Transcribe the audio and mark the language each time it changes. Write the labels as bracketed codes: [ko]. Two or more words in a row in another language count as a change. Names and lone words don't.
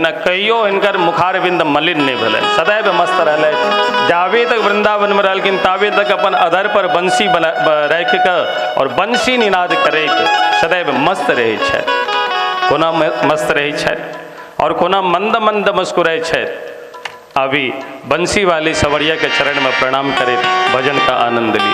[mai] कहियो हिनकर मुखारविंद मलिन नहीं भेलनि, सदैव मस्त रहलथि। जावे तक वृंदावन में रहलखिन तावे तक अपन अधर पर बंसी राखि कऽ और बंसी निनाद करैत सदैव मस्त रहै छथि। कोना मस्त रहै छथि और कोना मंद मंद मुस्कुराए छथि। अभी बंसी वाले सवरिया के चरण में प्रणाम करे भजन का आनंद ली।